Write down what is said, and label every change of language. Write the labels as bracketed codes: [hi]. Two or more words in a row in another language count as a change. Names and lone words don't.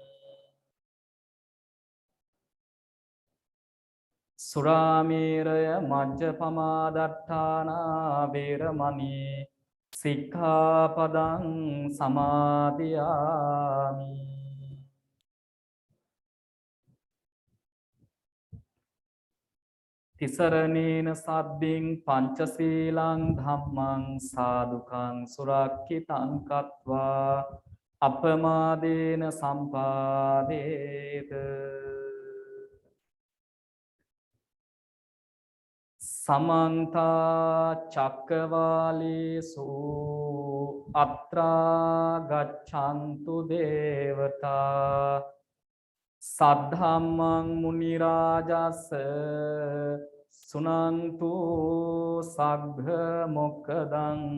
[pi] සුරාමේරය මජ්ජපමා දට්ඨානා වේරමණී සික්ඛාපදං සමාදියාමි. තිසරණේන සද්දින් පංචශීලං ධම්මං සාදුකං සුරක්ඛිතං කତ୍වා අපමාදේන සම්පාදේත. සමන්ත චක්කවාලේසු අත්‍රා ගච්ඡන්තු දේවතා සද්ධම්මං මුනි රාජස් සුනන්තු සග්ග මොක්ඛදං